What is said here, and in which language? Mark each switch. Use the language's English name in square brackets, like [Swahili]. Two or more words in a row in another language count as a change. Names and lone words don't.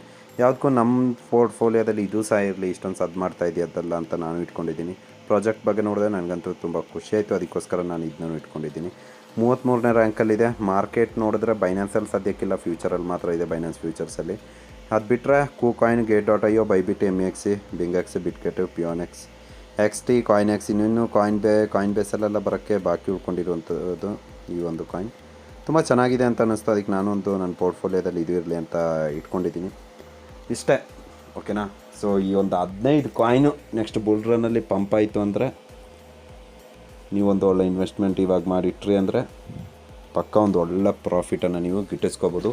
[Kannada] ಯಾವುದಕ್ಕೂ ನಮ್ಮ ಪೋರ್ಟ್ಫೋಲಿಯೋದಲ್ಲಿ ಇದು ಸಹ ಇರಲಿ, ಇಷ್ಟೊಂದು ಸದ್ದು ಮಾಡ್ತಾ ಇದೆಯದ್ದಲ್ಲ ಅಂತ ನಾನು ಇಟ್ಕೊಂಡಿದ್ದೀನಿ. ಪ್ರಾಜೆಕ್ಟ್ ಬಗ್ಗೆ ನೋಡಿದ್ರೆ ನನಗಂತೂ ತುಂಬ ಖುಷಿ ಆಯಿತು. ಅದಕ್ಕೋಸ್ಕರ ನಾನು ಇದನ್ನೂ ಇಟ್ಕೊಂಡಿದ್ದೀನಿ. 33ನೇ ರ್ಯಾಂಕಲ್ಲಿದೆ. ಮಾರ್ಕೆಟ್ ನೋಡಿದ್ರೆ ಬೈನಾನ್ಸಲ್ಲಿ ಸದ್ಯಕ್ಕಿಲ್ಲ, ಫ್ಯೂಚರಲ್ಲಿ ಮಾತ್ರ ಇದೆ ಬೈನಾನ್ಸ್ ಫ್ಯೂಚರ್ಸಲ್ಲಿ. ಅದು ಬಿಟ್ಟರೆ KuCoin, Gate.io, Bybit, MEX, BingX, BitGet, Pionex, XT, CoinX, ಇನ್ನೂ ಕಾಯಿನ್ ಬೇಸಲ್ಲೆಲ್ಲ ಬರೋಕ್ಕೆ ಬಾಕಿ ಉಳ್ಕೊಂಡಿರುವಂಥದ್ದು ಈ ಒಂದು ಕಾಯಿನ್. ತುಂಬ ಚೆನ್ನಾಗಿದೆ ಅಂತ ಅನ್ನಿಸ್ತು. ಅದಕ್ಕೆ ನಾನೊಂದು ನನ್ನ ಪೋರ್ಟ್ಫೋಲಿಯೋದಲ್ಲಿ ಇದು ಇರಲಿ ಅಂತ ಇಟ್ಕೊಂಡಿದ್ದೀನಿ. ಇಷ್ಟೇ, ಓಕೆನಾ. ಸೊ ಈ ಒಂದು 15 ಕಾಯಿನು [English] next bull runನಲ್ಲಿ [Kannada] ಪಂಪ್ ಆಯಿತು ಅಂದರೆ ನೀವೊಂದು ಒಳ್ಳೆ ಇನ್ವೆಸ್ಟ್ಮೆಂಟ್ ಇವಾಗ ಮಾಡಿಟ್ರಿ ಅಂದರೆ ಪಕ್ಕ ಒಂದು ಒಳ್ಳೆ ಪ್ರಾಫಿಟನ್ನು ನೀವು ಗಿಟ್ಟಿಸ್ಕೋಬೋದು.